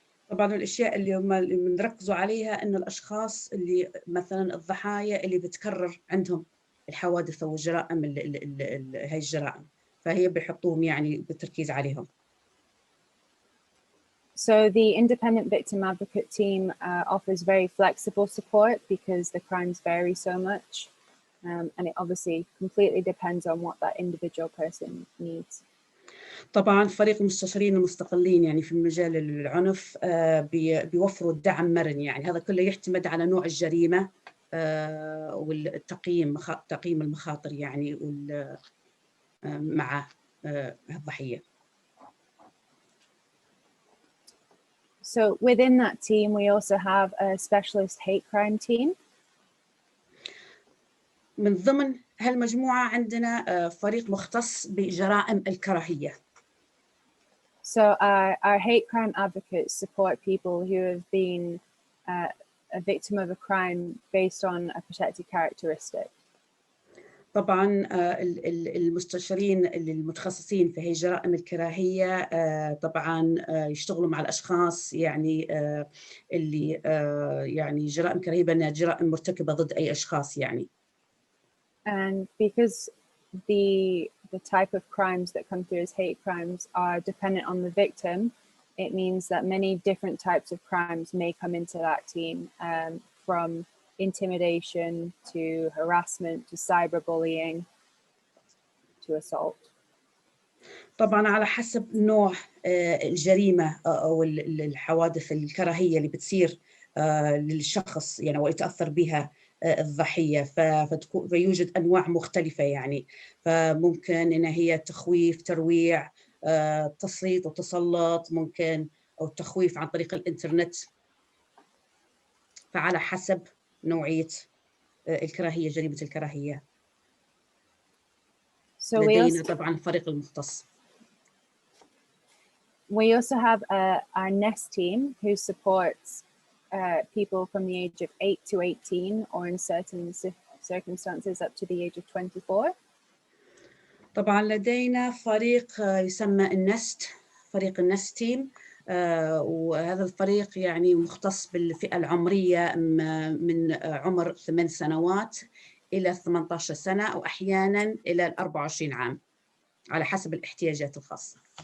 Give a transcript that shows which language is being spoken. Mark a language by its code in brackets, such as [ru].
[ar] طبعا الاشياء اللي هم بنركزوا عليها انه الاشخاص اللي مثلا الضحايا اللي بتكرر عندهم الحوادث او الجرائم هاي الجرائم، فهي بيحطوهم يعني بالتركيز عليهم. [en] So the independent victim advocate team offers very flexible support because the crimes vary so much, and it obviously completely depends on what that individual person needs. [ar] طبعا فريق المستشارين المستقلين يعني في مجال العنف بيوفروا الدعم مرن، يعني هذا كله يعتمد على نوع الجريمة والتقييم تقييم المخاطر يعني مع الضحية. [en] So within that team, we also have a specialist hate crime team. [ar] من ضمن هالمجموعة عندنا فريق مختص بجرائم الكراهية. [en] So our hate crime advocates support people who have been a victim of a crime based on a protected characteristic. [ar] طبعا المستشارين المتخصصين في هي جرائم الكراهية طبعا يشتغلوا مع الأشخاص يعني اللي يعني جرائم كراهية بأنها جرائم مرتكبة ضد أي أشخاص يعني. [en] And because the type of crimes that come through as hate crimes are dependent on the victim, it means that many different types of crimes may come into that team, from intimidation to harassment to cyberbullying to assault. [ar] طبعا على حسب نوع الجريمة أو الحوادث الكراهية اللي بتصير للشخص يعني ويتأثر بها الضحية، فيوجد أنواع مختلفة يعني، فممكن إن هي تخويف، ترويع، تسليط وتسلط، ممكن أو التخويف عن طريق الإنترنت، فعلى حسب نوعية الكراهية، جريمة الكراهية. لدينا طبعا فريق المختص. [en] We also have our NEST team who supports people from the age of 8 to 18 or in certain circumstances up to the age of 24. [ar] طبعا لدينا فريق يسمى النست، فريق النست تيم، وهذا الفريق يعني مختص بالفئة العمرية من عمر 8 سنوات إلى 18 سنة أو أحيانا إلى 24 عام على حسب الاحتياجات الخاصة.